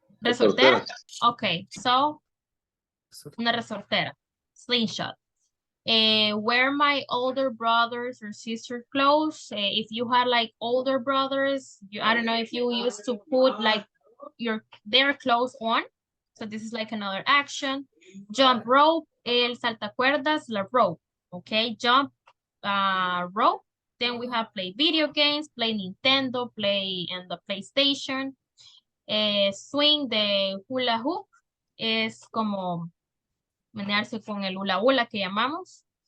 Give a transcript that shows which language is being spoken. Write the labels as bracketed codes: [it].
[es] Resortera? Okay, so, una resortera. Slingshot. [en] Were my older brothers or sister clothes? If you had like older brothers, I don't know if you used to put like their clothes on. So this is like another action. Jump rope, el saltacuerdas, la rope. Okay, jump rope. Then we have play video games, play Nintendo, play in the PlayStation. Swing the hula hoop [es] es como menearse con el hula hula que llamamos.